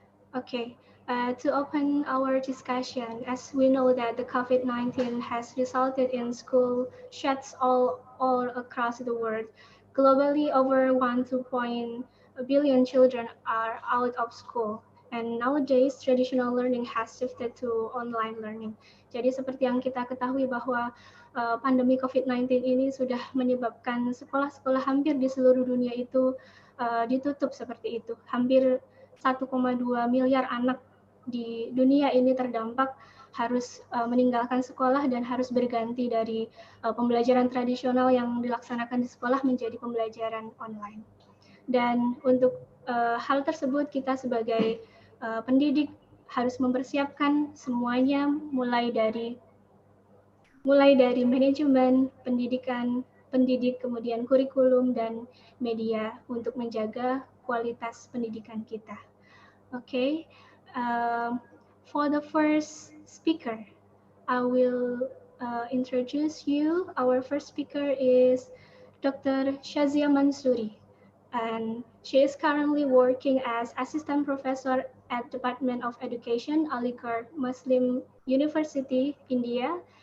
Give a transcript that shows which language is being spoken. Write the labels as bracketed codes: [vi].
[en] Okay, to open our discussion, as we know that the COVID-19 has resulted in school shuts all across the world. Globally, over 1.2 billion children are out of school. And nowadays, traditional learning has shifted to online learning. [id] Jadi seperti yang kita ketahui bahwa pandemi COVID-19 ini sudah menyebabkan sekolah-sekolah hampir di seluruh dunia itu ditutup seperti itu. Hampir 1,2 miliar anak di dunia ini terdampak, harus meninggalkan sekolah dan harus berganti dari pembelajaran tradisional yang dilaksanakan di sekolah menjadi pembelajaran online. Dan untuk hal tersebut kita sebagai pendidik harus mempersiapkan semuanya, mulai dari manajemen pendidikan, pendidik, kemudian kurikulum dan media untuk menjaga kualitas pendidikan kita. [en] Okay, for the first speaker, I will introduce you. Our first speaker is Dr. Shazia Mansuri, and she is currently working as assistant professor at Department of Education, Aligarh Muslim University, India,